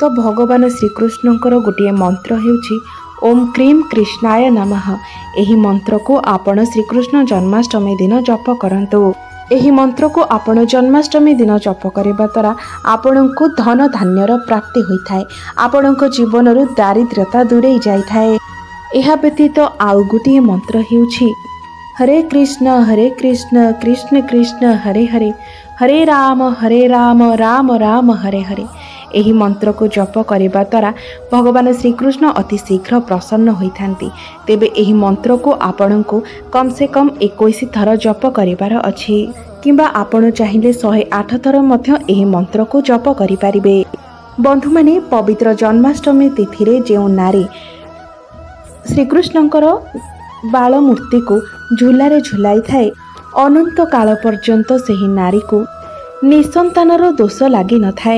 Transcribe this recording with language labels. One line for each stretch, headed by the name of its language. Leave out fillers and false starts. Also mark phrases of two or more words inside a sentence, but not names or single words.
Odia: ତୋ ଭଗବାନ ଶ୍ରୀକୃଷ୍ଣଙ୍କର ଗୋଟେ ମନ୍ତ୍ର ହେଉଛି
Sanskrit: ओम क्रीम कृष्णाय नमः
Odia: ଏହି ମନ୍ତ୍ର କୋ ଆପଣ ଶ୍ରୀକୃଷ୍ଣ ଜନ୍ମାଷ୍ଟମୀ ଦିନ ଜପ କରନ୍ତୁ। ଏହି ମନ୍ତ୍ର କୋ ଆପଣ ଜନ୍ମାଷ୍ଟମୀ ଦିନ ଜପ କରବା ଦ୍ୱାରା ଆପଣକୋ ଧନ ଧାନ୍ୟର ପ୍ରାପ୍ତି ହୋଇଥାୟ। ଆପଣକୋ ଜୀବନ ରୁ ଦାରିଦ୍ର୍ୟତା ଦୂରେଇ ଜାଇଥାୟ। ଏହା ବ୍ୟତୀତ ଆଉ ଗୋଟିଏ ମନ୍ତ୍ର ହେଉଛି
Sanskrit: हरे कृष्ण कृष्ण कृष्ण हरे हरे, हरे राम राम राम हरे हरे।
Odia: ଏହି ମନ୍ତ୍ର କୋ ଜପ କରବା ଦ୍ୱାରା ଭଗବାନ ଶ୍ରୀକୃଷ୍ଣ ଅତି ଶୀଘ୍ର ପ୍ରସନ୍ନ ହୋଇଥାନ୍ତି। ତେବେ ଏହି ମନ୍ତ୍ର କୋ ଆପଣକୋ
Hindi: कम से कम
Odia: 21 ଥର ଜପ କରିବାର ଅଛି, କିମ୍ବା ଆପଣ ଚାହିଲେ 108 ଥର ମଧ୍ୟ ଏହି ମନ୍ତ୍ର କୋ ଜପ କରି ପରିବେ। ବନ୍ଧୁ ମାନେ ପବିତ୍ର ଜନ୍ମାଷ୍ଟମୀ ତିଥି ରେ ଜେଉ ନାରୀ ଶ୍ରୀକୃଷ୍ଣଙ୍କର ବାଳ ମୂର୍ତ୍ତି କୋ ଝୁଲାରେ ଝୁଲାଇ ଥାଏ, ଅନନ୍ତ କାଳ ପର୍ଯ୍ୟନ୍ତ ସେହି ନାରୀ କୋ ନିସନ୍ତାନର ଦୋଷ ଲାଗି ନ ଥାଏ।